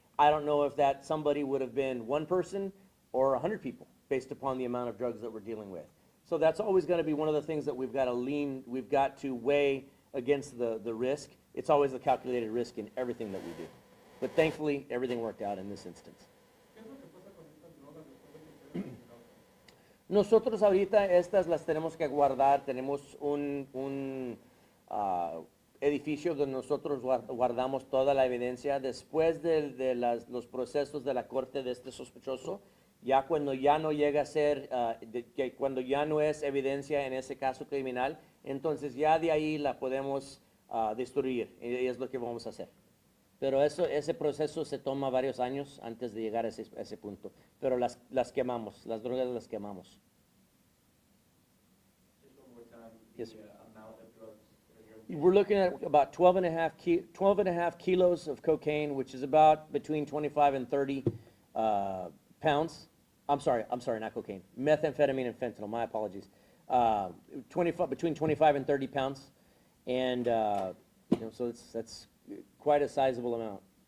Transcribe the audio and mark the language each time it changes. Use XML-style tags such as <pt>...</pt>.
<en>I don't know if that somebody would have been one person or 100 people based upon the amount of drugs that we're dealing with. So that's always going to be one of the things that we've got to weigh against the risk. It's always a calculated risk in everything that we do. But thankfully, everything worked out in this instance.</en> <es>¿Qué es lo que pasa con estas drogas después de que ustedes las Nosotros ahorita estas las tenemos que guardar, tenemos un edificio donde nosotros guardamos toda la evidencia después de los procesos de la corte de este sospechoso, ya cuando ya no llega a ser, cuando ya no es evidencia en ese caso criminal, entonces ya de ahí la podemos destruir, y es lo que vamos a hacer. Pero ese proceso se toma varios años antes de llegar a ese punto. Pero las quemamos, las drogas las quemamos.</es> <en>Just one more time, Yes, the sir. amount of drugs that are here We're looking at about 12 and a half kilos of cocaine, which is about between 25 and 30 pounds. I'm sorry, not cocaine. Methamphetamine and fentanyl, my apologies. 25, between 25 and 30 pounds. And, you know, so that's quite a sizable amount.</en>